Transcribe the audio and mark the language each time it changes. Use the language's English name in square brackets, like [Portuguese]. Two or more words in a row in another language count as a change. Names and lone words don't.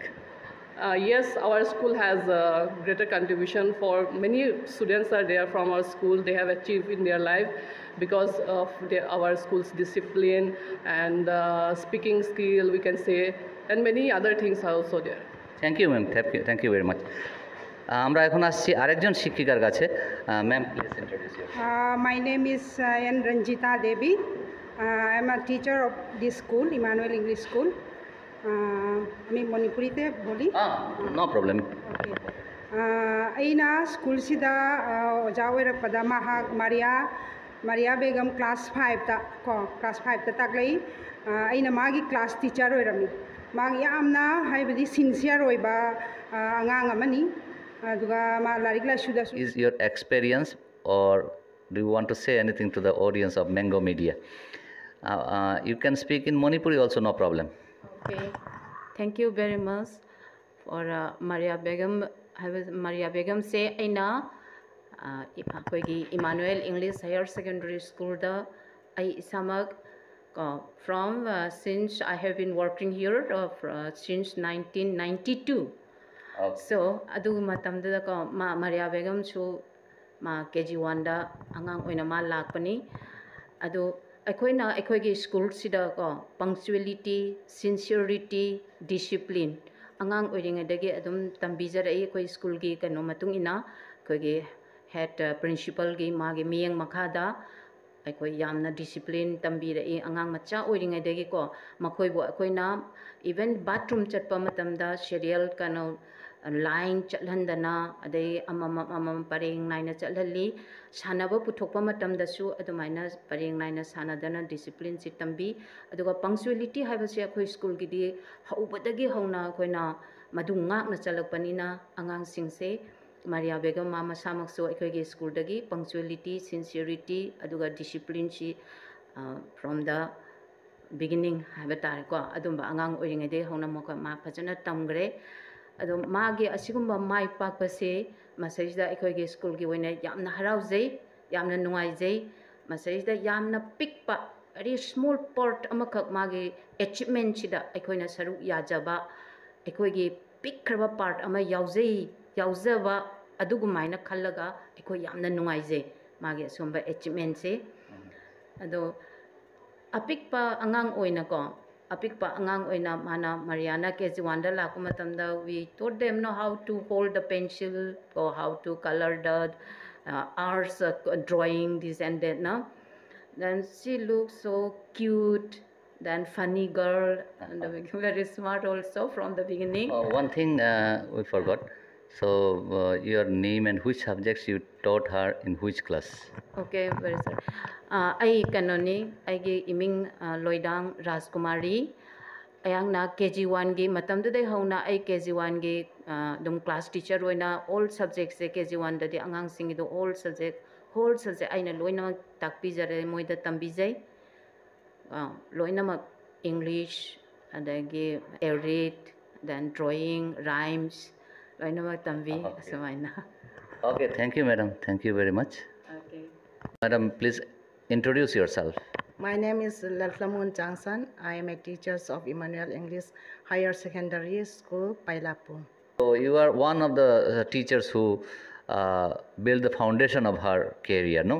[English] Yes, our school has a greater contribution. For many students are there from our school. They have achieved in their life because of our school's discipline and speaking skill, we can say, and many other things are also there. Thank you, ma'am. Thank you very much. [Bangla] আমরা এখন আসছি আরেকজন শিক্ষিকার কাছে। [English] Ma'am, please introduce yourself. My name is N. Ranjita Devi. I am a teacher of this school, Emmanuel English School. [Bangla] আমি মণিপুরিতে বলি। [English] No problem. Okay. [Manipuri] ꯑꯩꯅ ꯁ꯭ꯀꯨꯜꯁꯤꯗ ꯑꯣꯖꯥ ꯑꯣꯏꯔꯛꯄꯗ ꯃꯍꯥꯛ ꯃꯥꯔꯤꯌꯥ ꯕꯦꯒꯝ ꯀ꯭ꯂꯥꯁ 5ꯇ ꯀ꯭ꯂꯥꯁ 5ꯇ ꯇꯥꯛꯂꯛꯏ꯫ ꯑꯩꯅ ꯃꯥꯒꯤ [English] class teacher [Manipuri] ꯑꯣꯏꯔꯝꯃꯤ꯫ ꯃꯥ ꯌꯥꯝꯅ ꯍꯥꯏꯕꯗꯤ ꯁꯤꯟꯁꯤꯌꯔ ꯑꯣꯏꯕ ꯑꯉꯥꯡ ꯑꯃꯅꯤ꯫ ꯑꯗꯨꯒ ꯃꯥ ꯂꯥꯏꯔꯤꯛ ꯂꯥꯏꯁꯨꯗꯁꯨ [English] Is your experience, or do you want to say anything to the audience of Mango Media? You can speak in Manipuri also, no problem. Okay, thank you very much for Maria Begum. Maria Begum [Manipuri] say aina akoigi Emmanuel English Higher Secondary School da ai isamak [English] from since I have been working here since 1992. Okay. [Manipuri] So adu matamda ko Maria Begum su ma KG1 da angang oina ma lakpani adu ꯑꯩꯈꯣꯏꯒꯤ ꯁ꯭ꯀꯨꯜꯁꯤꯗ [English] punctuality, sincerity, discipline [Manipuri] ꯑꯉꯥꯡ ꯑꯣꯏꯔꯤꯉꯩꯗꯒꯤ ꯑꯗꯨꯝ ꯇꯝꯕꯤꯖꯔꯛꯏ ꯑꯩꯈꯣꯏ ꯁ꯭ꯀꯨꯜꯒꯤ ꯀꯩꯅꯣ ꯃꯇꯨꯡ ꯏꯟꯅ ꯑꯩꯈꯣꯏꯒꯤ [English] head principal [Manipuri] ꯃꯥꯒꯤ ꯃꯤꯠꯌꯦꯡ ꯃꯈꯥꯗ ꯑꯩꯈꯣꯏ ꯌꯥꯝꯅ ꯗꯤꯁꯤꯄ꯭ꯂꯤꯟ ꯇꯝꯕꯤꯔꯛꯏ ꯑꯉꯥꯡ ꯃꯆꯥ ꯑꯣꯏꯔꯤꯉꯩꯗꯒꯤꯀꯣ ꯃꯈꯣꯏꯕꯨ ꯑꯩꯈꯣꯏꯅ [English] even bathroom [Manipuri] ꯆꯠꯄ ꯃꯇꯝꯗ ꯁꯦꯔꯤꯌꯦꯜ ꯀꯩꯅꯣ ꯂꯥꯏꯟ ꯆꯠꯍꯟꯗꯅ ꯑꯗꯩ ꯑꯃꯃꯝ ꯄꯔꯦꯡ ꯅꯥꯏꯅ ꯆꯠꯍꯜꯂꯤ ꯁꯥꯟꯅꯕ ꯄꯨꯊꯣꯛꯄ ꯃꯇꯝꯗꯁꯨ ꯑꯗꯨꯃꯥꯏꯅ ꯄꯔꯦꯡ ꯅꯥꯏꯅ ꯁꯥꯟꯅꯗꯅ ꯗꯤꯁꯤꯄ꯭ꯂꯤꯟꯁꯤ ꯇꯝꯕꯤ ꯑꯗꯨꯒ ꯄꯪꯆꯨꯋꯦꯂꯤꯇꯤ ꯍꯥꯏꯕꯁꯦ ꯑꯩꯈꯣꯏ ꯁ꯭ꯀꯨꯜꯒꯤꯗꯤ ꯍꯧꯕꯗꯒꯤ ꯍꯧꯅ ꯑꯩꯈꯣꯏꯅ ꯃꯗꯨ ꯉꯥꯛꯅ ꯆꯠꯂꯛꯄꯅꯤꯅ ꯑꯉꯥꯡꯁꯤꯡꯁꯦ ꯃꯥꯔꯤꯌꯥ ꯕꯦꯒꯝ ꯃꯥ ꯃꯁꯥꯃꯛꯁꯨ ꯑꯩꯈꯣꯏꯒꯤ ꯁ꯭ꯀꯨꯜꯗꯒꯤ [English] punctuality, sincerity [Manipuri] ꯑꯗꯨꯒ ꯗꯤꯁꯤꯄ꯭ꯂꯤꯟꯁꯤ [English] from the beginning [Manipuri] ꯍꯥꯏꯕ ꯇꯥꯔꯦꯀꯣ ꯑꯗꯨꯝꯕ ꯑꯉꯥꯡ ꯑꯣꯏꯔꯤꯉꯩꯗꯒꯤ ꯍꯧꯅ ꯃꯥ ꯐꯖꯅ ꯇꯝꯈ꯭ꯔꯦ ꯑꯗꯣ ꯃꯥꯒꯤ ꯑꯁꯤꯒꯨꯝꯕ ꯃꯥꯏ ꯄꯥꯛꯄꯁꯦ ꯃꯁꯤꯗ ꯑꯩꯈꯣꯏꯒꯤ ꯁ꯭ꯀꯨꯜꯒꯤ ꯑꯣꯏꯅ ꯌꯥꯝꯅ ꯍꯔꯥꯎꯖꯩ ꯌꯥꯝꯅ ꯅꯨꯡꯉꯥꯏꯖꯩ ꯃꯁꯤꯗ ꯌꯥꯝꯅ ꯄꯤꯛꯄ [English] very small part [Manipuri] ꯑꯃꯈꯛ ꯃꯥꯒꯤ achievement-ꯁꯤꯗ ꯑꯩꯈꯣꯏꯅ ꯁꯔꯨꯛ ꯌꯥꯖꯕ ꯑꯩꯈꯣꯏꯒꯤ ꯄꯤꯛꯈ꯭ꯔꯕ part ꯑꯃ ꯌꯥꯎꯖꯕ ꯑꯗꯨꯒꯨꯝꯃꯥꯏꯅ ꯈꯜꯂꯒ ꯑꯩꯈꯣꯏ ꯌꯥꯝꯅ ꯅꯨꯡꯉꯥꯏꯖꯩ ꯃꯥꯒꯤ ꯑꯁꯤꯒꯨꯝꯕ achievement-ꯁꯦ ꯑꯗꯣ ꯑꯄꯤꯛꯄ ꯑꯉꯥꯡ ꯑꯣꯏꯅꯀꯣ apikpa angang oina mana Mariana KG1 da lakpa matamda [English] we taught them know how to hold the pencil or how to color the arts, drawing, this and that, no? Then she looks so cute, then funny girl, and very smart also from the beginning. One thing we forgot. So, your name and which subjects you taught her in which class? Okay, very sorry. [Manipuri] I kanoni, I gi iming Loidang Rajkumari. Ayang na KG1 gi matam de hauna I KG1 gi dum [English] class teacher [Manipuri] roina [English] all subjects [Manipuri] se KG1 da di angang sing do [English] all subject whole subject [Manipuri] aina loina takpi jare moida tambi jai loina mak English adagi read, [English] then drawing, rhymes [Manipuri] loina mak tambi samaina. [English] Okay, thank you, madam. Thank you very much. Okay. Madam, please introduce yourself. My name is Lalflamun Jangsan. I am a teacher of Emmanuel English Higher Secondary School, Pailapu. So, you are one of the teachers who built the foundation of her career, no?